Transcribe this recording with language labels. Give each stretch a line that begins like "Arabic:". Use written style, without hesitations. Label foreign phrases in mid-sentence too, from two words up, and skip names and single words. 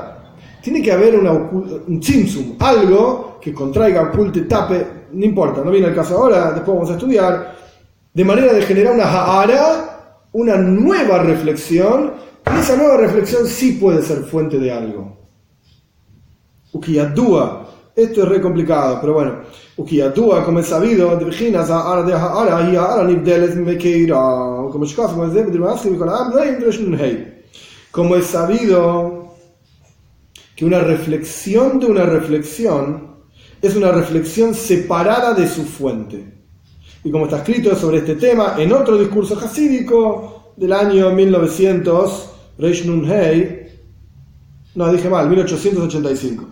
Spanish: Tiene que haber un tzimtzum, algo que contraiga, oculte, tape, no importa, no viene el caso ahora, después vamos a estudiar, de manera de generar una ha'ara, una nueva reflexión, y esa nueva reflexión sí puede ser fuente de algo. Ukiyadua, esto es re complicado, pero bueno, Ukiyadua, como es sabido, de Virginas, ha'ara, y
Hebrew: הארה נבדלת ממקורה,
Spanish: como es sabido que una reflexión de una reflexión es una reflexión separada de su fuente. Y como está escrito sobre este tema en otro discurso hasídico del año 1900, Reish Nun Hei, no, dije mal, 1885.